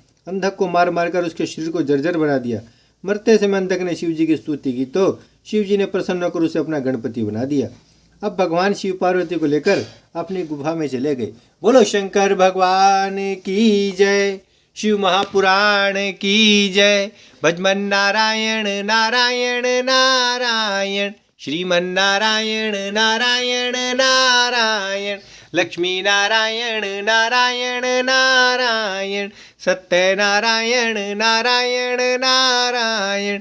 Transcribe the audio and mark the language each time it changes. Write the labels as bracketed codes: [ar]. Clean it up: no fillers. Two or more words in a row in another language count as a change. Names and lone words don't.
[hi] अंधक को मार मार कर उसके शरीर को जर्जर बना दिया। मरते समय अंधक ने शिव जी की स्तुति की तो शिव जी ने प्रसन्न होकर उसे अपना गणपति बना दिया। अब भगवान शिव पार्वती को लेकर अपनी गुफा में चले गए। बोलो शंकर भगवान की जय, शिव महापुराण की जय। भजमन नारायण नारायण नारायण, श्रीमन नारायण नारायण नारायण, लक्ष्मी नारायण नारायण नारायण, सत्य नारायण नारायण नारायण।